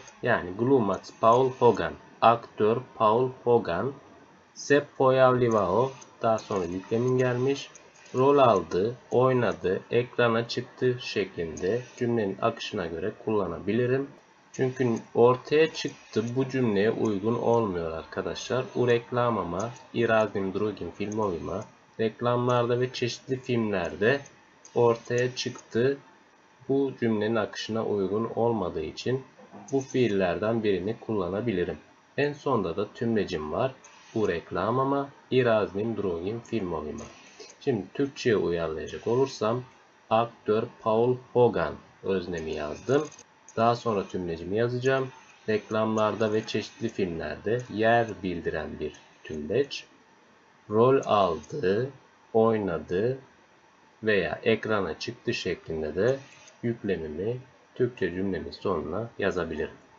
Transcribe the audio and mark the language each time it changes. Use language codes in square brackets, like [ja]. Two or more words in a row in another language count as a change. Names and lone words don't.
[tr] Yani glumac Paul Hogan, aktör Paul Hogan [bs] se pojavljivao, [tr] daha sonra yüklemin gelmiş, rol aldı, oynadı, ekrana çıktı şeklinde cümlenin akışına göre kullanabilirim. Çünkü ortaya çıktı bu cümleye uygun olmuyor arkadaşlar. [bs] U reklamama i raznim drugim filmovima, [tr] reklamlarda ve çeşitli filmlerde ortaya çıktı bu cümlenin akışına uygun olmadığı için bu fiillerden birini kullanabilirim. En sonda da tümlecim var. [bs] U reklamama i raznim drugim filmovima. [tr] Şimdi Türkçe'ye uyarlayacak olursam aktör Paul Hogan öznemi yazdım. Daha sonra tümlecimi yazacağım. Reklamlarda ve çeşitli filmlerde yer bildiren bir tümleç. Rol aldı, oynadı veya ekrana çıktı şeklinde de yüklemimi Türkçe cümlemin sonuna yazabilirim.